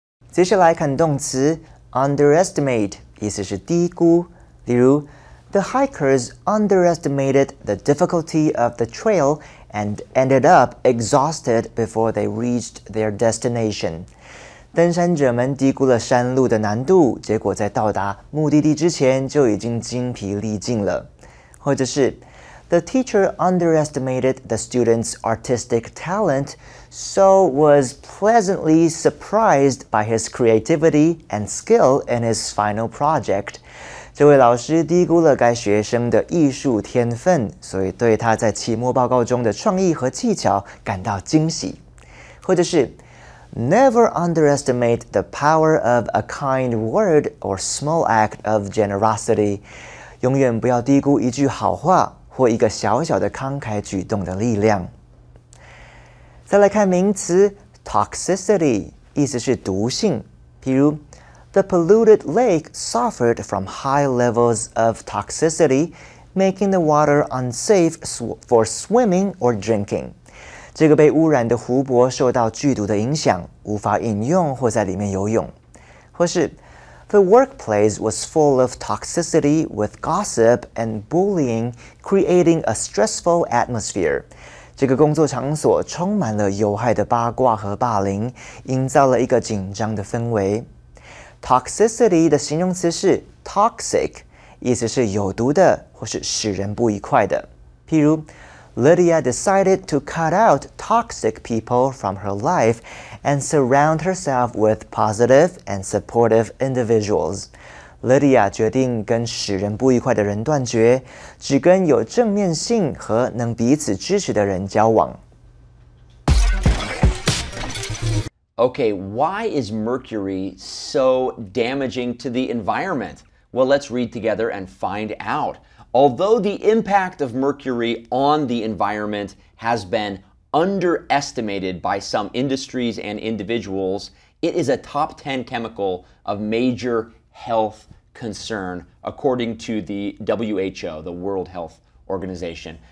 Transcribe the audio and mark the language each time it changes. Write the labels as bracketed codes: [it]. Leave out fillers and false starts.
[zh] 接下来看动词 underestimate， 意思是低估。 [en] 例如 The hikers underestimated the difficulty of the trail and ended up exhausted before they reached their destination. [zh] 登山者们低估了山路的难度，结果在到达目的地之前就已经精疲力尽了。 [en] 或者是 The teacher underestimated the student's artistic talent, so was pleasantly surprised by his creativity and skill in his final project. [zh] 这位老师低估了该学生的艺术天分，所以对他在期末报告中的创意和技巧感到惊喜。 [en] 或者是 Never underestimate the power of a kind word or small act of generosity. [zh] 永远不要低估一句好话或一个小小的慷慨举动的力量。再来看名词 toxicity， 意思是毒性。 [en] 譬如 The polluted lake suffered from high levels of toxicity, making the water unsafe for swimming or drinking. [zh] 这个被污染的湖泊受到剧毒的影响，无法饮用或在里面游泳。 [en] 或是 The workplace was full of toxicity with gossip and bullying, creating a stressful atmosphere. [zh] 这个工作场所充满了有害的八卦和霸凌，营造了一个紧张的氛围。 Toxicity 的形容词是 toxic， 意思是有毒的或是使人不愉快的。 [en] 譬如 Lydia decided to cut out toxic people from her life and surround herself with positive and supportive individuals. [zh] Lydia 决定跟使人不愉快的人断绝，只跟有正面性和能彼此支持的人交往。 [en] Okay, why is mercury so damaging to the environment? Well, let's read together and find out. Although the impact of mercury on the environment has been underestimated by some industries and individuals, it is a top 10 chemical of major health concern, according to the WHO, the World Health Organization.